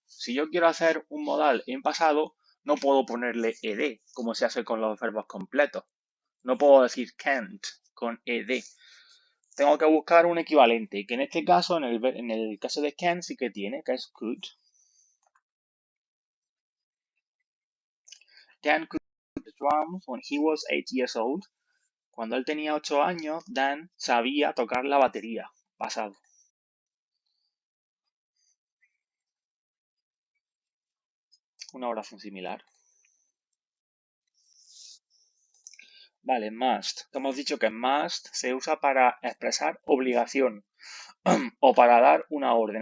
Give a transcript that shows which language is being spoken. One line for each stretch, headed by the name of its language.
Spanish: Si yo quiero hacer un modal en pasado, no puedo ponerle ed, como se hace con los verbos completos. No puedo decir can't con ed. Tengo que buscar un equivalente, que en este caso, en el caso de can, sí que tiene, que es could.
English: Dan could play the drums when he was 8 years old.
Spanish: Cuando él tenía 8 años, Dan sabía tocar la batería. Pasado. Una oración similar. Vale, must. Hemos dicho que must se usa para expresar obligación o para dar una orden.